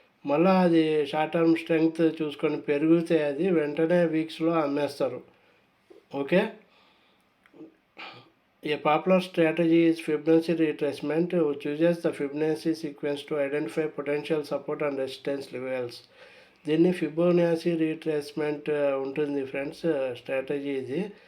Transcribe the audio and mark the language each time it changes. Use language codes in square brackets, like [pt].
[te] మళ్ళీ అది short term strength చూసుకొని పెరిగితే అది వెంటనే వీక్స్లో అమ్మేస్తారు. [en] Okay, a popular strategy is Fibonacci retracement, which uses the Fibonacci sequence to identify potential support and resistance levels. [te] దీన్ని Fibonacci retracement ఉంటుంది ఫ్రెండ్స్, స్ట్రాటజీ ఇది.